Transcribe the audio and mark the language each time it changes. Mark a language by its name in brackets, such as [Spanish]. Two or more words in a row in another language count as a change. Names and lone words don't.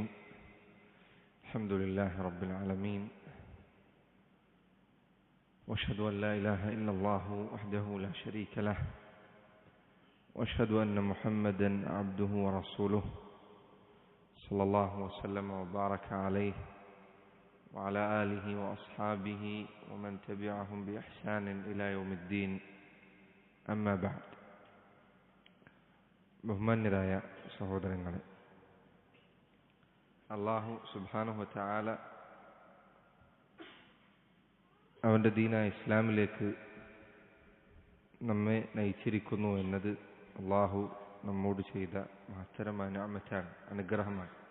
[Arabic] الحمد لله رب العالمين، واشهد ان لا اله الا الله وحده لا شريك له، واشهد ان محمدا عبده ورسوله صلى الله وسلم وبارك عليه وعلى آله وأصحابه ومن تبعهم بإحسان إلى يوم الدين. أما بعد. [Malayalam] ബഹുമാന്യരായ സഹോദരങ്ങളെ, അല്ലാഹു [Arabic] سبحانه وتعالى [Malayalam] അവൻ്റെ ദീനായ ഇസ്ലാമിലേക്ക് നമ്മെ നയിച്ചിരിക്കുന്നു എന്നത് അല്ലാഹു നമ്മോട് ചെയ്ത മഹത്തരമായ നിഅമത്താണ്, അനുഗ്രഹമാണ്.